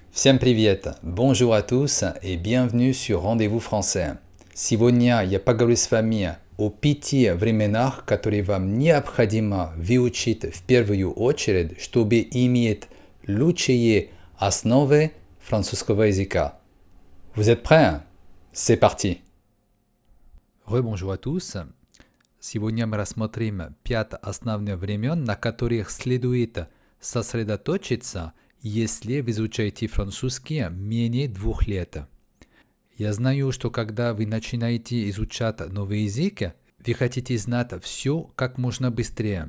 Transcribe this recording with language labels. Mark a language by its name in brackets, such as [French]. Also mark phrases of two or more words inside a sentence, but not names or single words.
[Russian] Всем привет! [French] Bonjour à tous et bienvenue sur Rendez-vous français. [Russian] Сегодня я поговорю с вами о 5 временах, которые вам необходимо выучить в первую очередь, чтобы иметь лучшие основы французского языка. [French] Vous êtes prêts? C'est parti! Rebonjour à tous. [Russian] Сегодня мы рассмотрим 5 основных времен, на которых следует сосредоточиться, если вы изучаете французский менее 2 лет. Я знаю, что когда вы начинаете изучать новый язык, вы хотите знать все как можно быстрее.